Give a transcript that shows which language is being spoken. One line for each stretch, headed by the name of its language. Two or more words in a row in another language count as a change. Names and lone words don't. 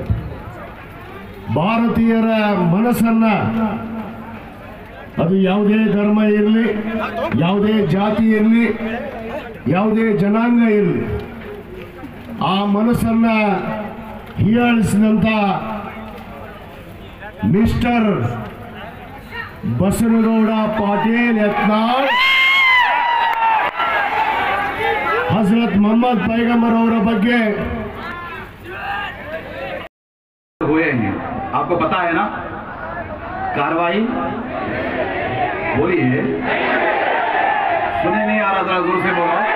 Kannada: ಭಾರತೀಯರ ಮನಸ್ಸನ್ನ, ಅದು ಯಾವುದೇ ಧರ್ಮ ಇರಲಿ, ಯಾವುದೇ ಜಾತಿ ಇರಲಿ, ಯಾವುದೇ ಜನಾಂಗ ಇರಲಿ, ಆ ಮನಸ್ಸನ್ನ ಹೀಯಾಳಿಸಿದಂಥ ಮಿಸ್ಟರ್ ಬಸನಗೌಡ ಪಾಟೀಲ್ ಯತ್ನಾಳ್,
Hindi: हजरत मोहम्मद पैगंबर और ಬಗ್ಗೆ हुए हैं। आपको पता है ना, कार्रवाई बोलिए, सुने नहीं आ रहा, जरा जोर से बोलो।